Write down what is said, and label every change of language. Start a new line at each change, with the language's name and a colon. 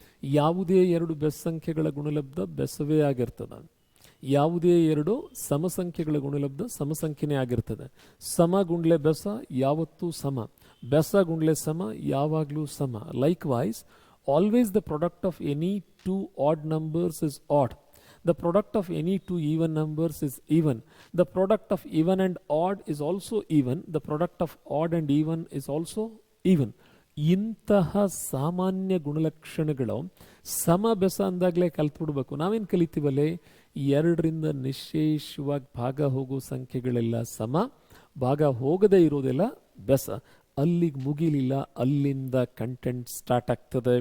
Kannada: ಯಾವುದೇ 2 ಬೆಸ ಸಂಖ್ಯೆಗಳ ಗುಣಲಬ್ಧ ಬೆಸವೇ ಆಗಿರ್ತದೆ. ಯಾವುದೇ 2 ಸಮಸಂಖ್ಯೆಗಳ ಗುಣಲಬ್ಧ ಸಮಸಂಖ್ಯೆನೇ ಆಗಿರ್ತದೆ. ಸಮ ಗುಂಡ್ಲೆ ಬೆಸ ಯಾವತ್ತೂ ಸಮ, ಬೆಸ ಗುಂಡ್ಲೆ ಸಮ ಯಾವಾಗಲೂ ಸಮ.
English: Likewise, always the product of any 2 odd numbers is odd. The product of any 2 even numbers is even. The product of even and odd is also even. The product of odd and even is also even.
Kannada: ಇಂತಹ ಸಾಮಾನ್ಯ ಗುಣಲಕ್ಷಣಗಳು ಸಮ ಬೆಸ ಅಂದಾಗಲೇ ಕಲ್ತ್ಬಿಡ್ಬೇಕು. ನಾವೇನು ಕಲಿತೀವಲ್ಲೇ, ಎರಡರಿಂದ ನಿಶೇಷವಾಗಿ ಭಾಗ ಹೋಗೋ ಸಂಖ್ಯೆಗಳೆಲ್ಲ ಸಮ, ಭಾಗ ಹೋಗದೇ ಇರೋದೆಲ್ಲ ಬೆಸ. ಅಲ್ಲಿಗೆ ಮುಗಿಲಿಲ್ಲ, ಅಲ್ಲಿಂದ ಕಂಟೆಂಟ್ ಸ್ಟಾರ್ಟ್ ಆಗ್ತದೆ.